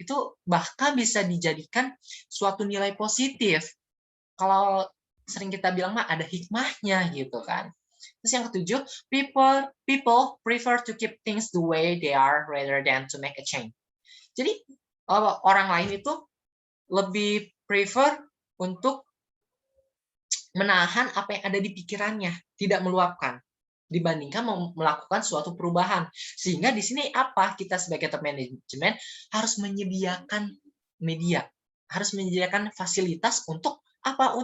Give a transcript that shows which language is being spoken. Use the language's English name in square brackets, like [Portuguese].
[Indonesian] Itu bahkan bisa dijadikan suatu nilai positif. Kalau sering kita bilang mah ada hikmahnya gitu kan. Terus yang ketujuh, [English] people prefer to keep things the way they are rather than to make a change. [Indonesian] Jadi orang lain itu lebih prefer untuk menahan apa yang ada di pikirannya, tidak meluapkan, dibandingkan melakukan suatu perubahan. Sehingga di sini apa? Kita sebagai top manajemen harus menyediakan media, harus menyediakan fasilitas untuk apa?